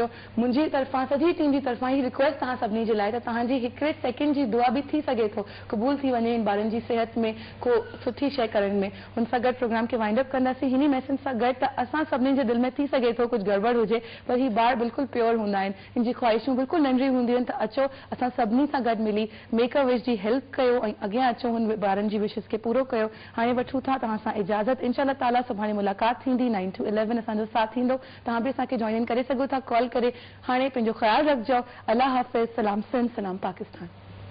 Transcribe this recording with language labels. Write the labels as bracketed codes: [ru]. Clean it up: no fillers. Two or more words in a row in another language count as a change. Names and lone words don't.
[sd] मुंहिंजी तरफ़ां सॼी टीम जी तरफ़ां ही रिक्वेस्ट तव्हां सभिनी जे लाइ त तव्हांजी हिकिड़े सेकेंड जी दुआ बि थी सघे थो क़बूल थी वञे इन ॿारनि जी सिहत में को सुठी शइ करण में. हुन सां गॾु प्रोग्राम खे [en] wind up [sd] कंदासीं हिन मैसेज सां गॾु त असां सभिनी जे दिलि में थी सघे थो कुझु गड़बड़ हुजे पर ही ॿार बिल्कुलु प्योर हूंदा आहिनि, इन जी ख़्वाहिशूं बिल्कुलु नंढियूं हूंदियूं आहिनि. त अचो असां सभिनी सां गॾु मिली मेक अ विश जी हेल्प कयो ऐं अॻियां अचो हुन ॿारनि जी विशिस खे पूरो कयो. हाणे वठूं था तव्हां सां इजाज़त. [ar] إن شاء الله تعالى [sd] सुभाणे मुलाक़ात थींदी 9 to 11 असांजो साथ थींदो. तव्हां बि असांखे जॉइन इन करे सघो था कॉल करे. हाणे पंहिंजो ख़्यालु रखिजो. अल्लाह हाफ़िज़. सलाम सिंध, सलाम पाकिस्तान.